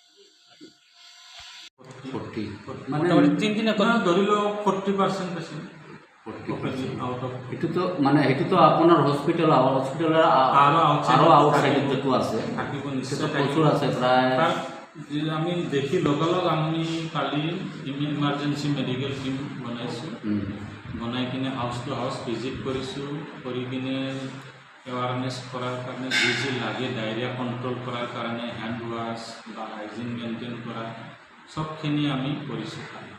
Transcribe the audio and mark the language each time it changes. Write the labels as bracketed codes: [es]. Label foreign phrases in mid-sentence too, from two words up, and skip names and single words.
[bn] মানে 3 দিনে ধরিল 40% পেশেন্ট। এটু তো মানে এটু তো আপনার হসপিটালে আরো আউটসাইডে যেটু আছে সেটা প্রচুর আছে, প্রায় [as] যে আমি দেখি লগালগ আমি কালি [en] emergency medical team [as] বনাইছোঁ। বনাই কিনে [en] house to house visit [as] কৰিছোঁ, কৰি কিনে এৱাৰনেছ কৰাৰ কাৰণে যি যি লাগে [en] diarrhoea control [as] কৰাৰ কাৰণে [en] hand wash [as] বা [en] hygiene maintain [as] কৰা চবখিনি আমি কৰিছোঁ কালি।